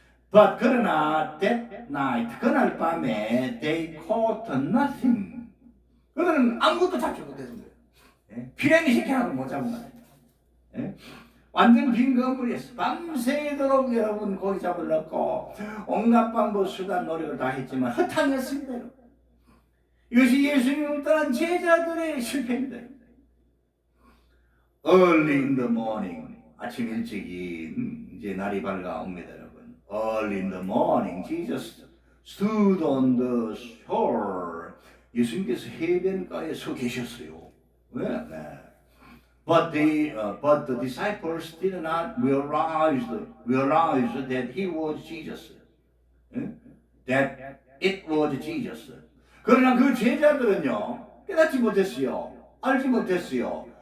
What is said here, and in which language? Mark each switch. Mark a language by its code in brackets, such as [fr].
[en] But [ko] 그러나 [en] that night [ko] 그날 밤에 [en] they caught nothing. [ko] 그들은 아무것도 잡지 못했습니다. 비행시켜 하나도 못 잡은 거예요. 완전 빈 건물이었어. 밤새도록 여러분 고기 잡으려고 온갖 방법 수단 노력을 다 했지만 허탕이었습니다. 이것이 예수님을 떠난 제자들의 실패입니다. [en] Early in the morning [ko] 아침 일찍이 이제 날이 밝아옵니다, 여러분. [en] Early in the morning Jesus stood on the shore. [ko] 예수님께서 해변가에 서 계셨어요. 왜? [en] But the disciples did not realize that he was Jesus. That it was Jesus. [ko] 그러나 그 제자들은요 깨닫지 못했어요. 알지 못했어요.